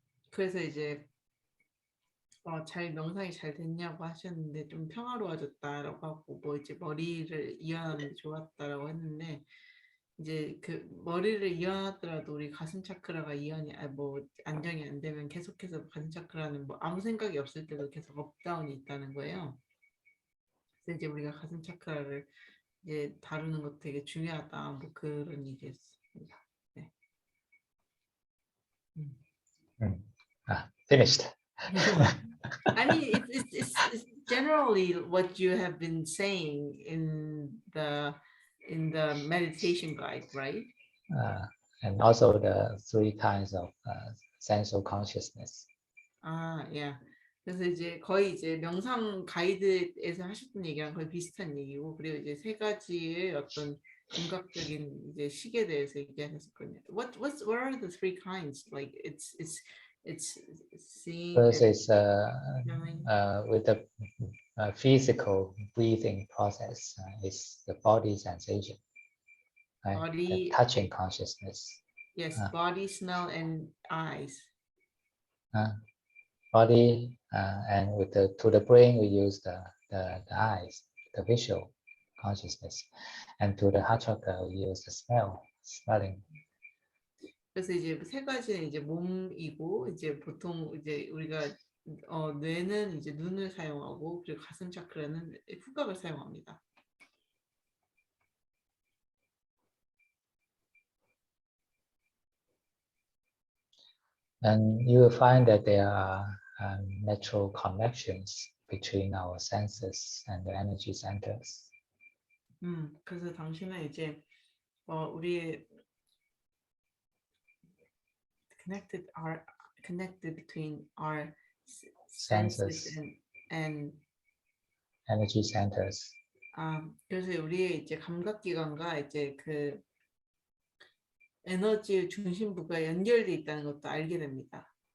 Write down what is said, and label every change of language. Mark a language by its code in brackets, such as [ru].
[ko] 그래서 이제 잘 명상이 잘 됐냐고 하셨는데 좀 평화로워졌다라고 하고 뭐 이제 머리를 이완하는 게 좋았다라고 했는데 이제 그 머리를 이완하더라도 우리 가슴 차크라가 이완이 뭐 안정이 안 되면 계속해서 가슴 차크라는 뭐 아무 생각이 없을 때도 계속 업다운이 있다는 거예요. 그래서 이제 우리가 가슴 차크라를 이제 다루는 것도 되게 중요하다 뭐 그런 얘기였습니다. 네. [en] Finished. I mean, it's generally what you have been saying in the meditation guide, right? And also the 3 kinds of sensual consciousness. yeah. [ko] 그래서 이제 거의 이제 명상 가이드에서 하셨던 얘기랑 거의 비슷한 얘기고, 그리고 이제 3가지의 어떤 감각적인 이제 식에 대해서 얘기하셨거든요. [en] What are the 3 kinds? Like it's seeing. First is with the physical breathing process, is the body sensation, right? Body, the touching consciousness. Yes, body, smell, and eyes. Body, and with to the brain we use the eyes, the visual consciousness, and to the heart chakra we use the smelling. [ko] 그래서 이제 3가지는 이제 몸이고, 이제 보통 이제 우리가 뇌는 이제 눈을 사용하고, 그리고 가슴 차크라는 후각을 사용합니다. [en] And you will find that there are natural connections between our senses and the energy centers. [ko] 그래서 당신은 이제 우리의 [en] connected between our senses and energy centers. [ko] 그래서 우리의 이제 감각기관과 이제 그 에너지의 중심부가 연결돼 있다는 것도 알게 됩니다.